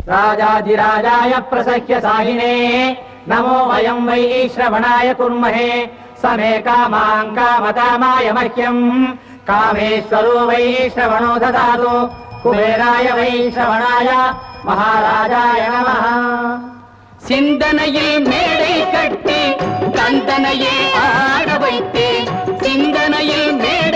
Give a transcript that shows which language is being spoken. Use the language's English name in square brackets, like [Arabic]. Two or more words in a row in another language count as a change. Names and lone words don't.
[Sanskrit] राजाधिराजाय प्रसह्य साहिने नमो वयं वै श्रवणाय कुर्महे समे कामां कामकामाय मह्यं कामेश्वरो वै श्रवणो ददातु कुबेराय वै श्रवणाय महाराजाय नमः [Tamil] சிந்தனையில் மேடை கட்டி கந்தனையே ஆட வைத்தேன் சிந்தனையில் மேடை